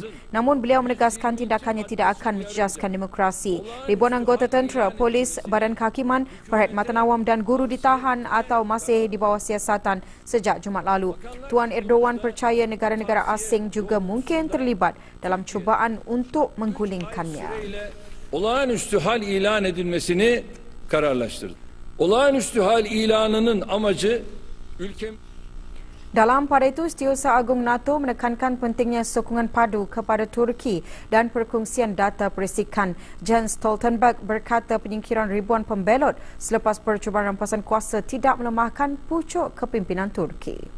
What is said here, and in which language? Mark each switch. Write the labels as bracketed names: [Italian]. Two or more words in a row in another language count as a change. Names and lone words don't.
[Malay] Namun beliau menegaskan tindakannya tidak akan menjejaskan demokrasi. Ribuan anggota tentera, polis, badan kehakiman, perkhidmatan awam dan guru ditahan atau masih di bawah siasatan sejak Jumaat lalu. Tuan Erdogan percaya negara-negara asing juga mungkin terlibat dalam cubaan untuk menggulingkannya. [Turkish] Olağanüstü hal ilan edilmesini kararlaştırdı. Olağanüstü hal ilanının amacı ülke [Malay] Dalam pada itu, Setiausaha Agung NATO menekankan pentingnya sokongan padu kepada Turki dan perkongsian data perisikan. Jens Stoltenberg berkata penyingkiran ribuan pembelot selepas percubaan rampasan kuasa tidak melemahkan pucuk kepimpinan Turki.